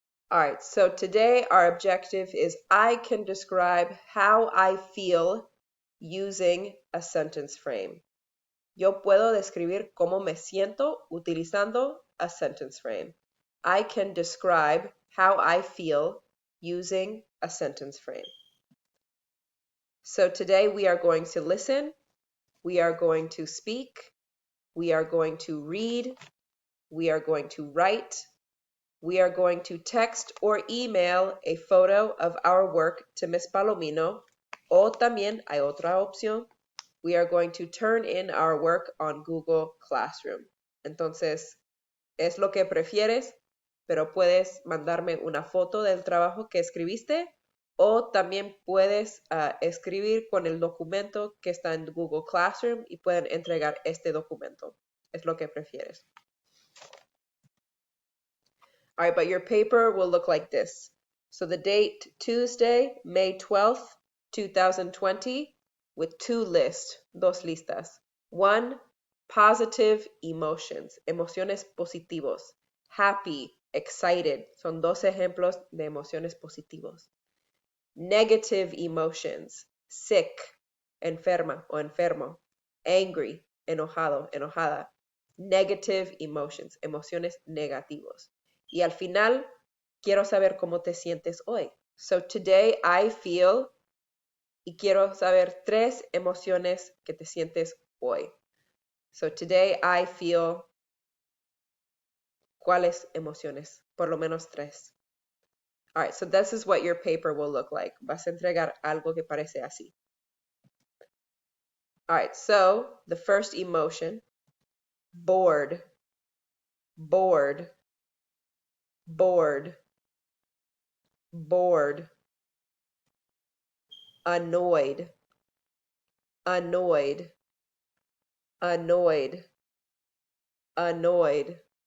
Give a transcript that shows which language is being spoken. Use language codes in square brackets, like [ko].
[en] All right, so today our objective is I can describe how I feel using a sentence frame. [es] Yo puedo describir cómo me siento utilizando [en] a sentence frame. I can describe how I feel using a sentence frame. So today we are going to listen, we are going to speak, we are going to read, we are going to write, we are going to text or email a photo of our work to Miss Palomino, [es] o también hay otra opción. [en] We are going to turn in our work on Google Classroom. [es] Entonces, es lo que prefieres, pero puedes mandarme una foto del trabajo que escribiste o también puedes escribir con el documento que está en Google Classroom y pueden entregar este documento. Es lo que prefieres. [en] All right, but your paper will look like this. So the date, Tuesday, May 12th, 2020, with 2 lists, [es] dos listas. [en] 1, positive emotions, [es] emociones positivos. [en] Happy, excited, [es] son 2 ejemplos de emociones positivos. [en] Negative emotions, sick, [es] enferma o enfermo, [en] angry, [es] enojado, enojada. [en] Negative emotions, [es] emociones negativos. Y al final, quiero saber cómo te sientes hoy. [en] So today I feel, [es] y quiero saber 3 emociones que te sientes hoy. [en] So today I feel, [es] ¿cuáles emociones? Por lo menos 3. [en] All right, so this is what your paper will look like. [es] Vas a entregar algo que parece así. [en] All right, so the first emotion, bored, bored, bored, bored. Annoyed, annoyed, annoyed, annoyed.